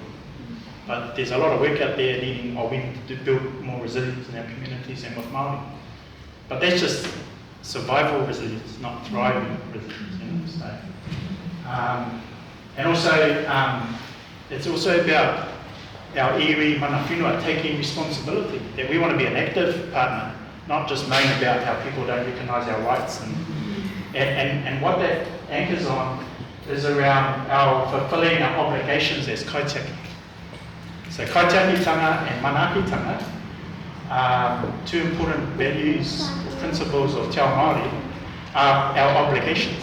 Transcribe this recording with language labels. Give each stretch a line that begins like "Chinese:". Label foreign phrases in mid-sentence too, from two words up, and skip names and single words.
English: But there's a lot of work out there needing, or we need to build more resilience in our communities and with Māori. But that's just survival resilience, not thriving resilience. So, and also, it's also about our
Māori: iwi mana whenua
English: taking responsibility, that we want to be an active partner, not just moan about how people don't recognise our rights. And what that anchors on is around our fulfilling our obligations as kaitiaki. So kaitiakitanga and manaakitanga are two important values, principles of
Māori: Te Ao Māori,
English: are our obligations.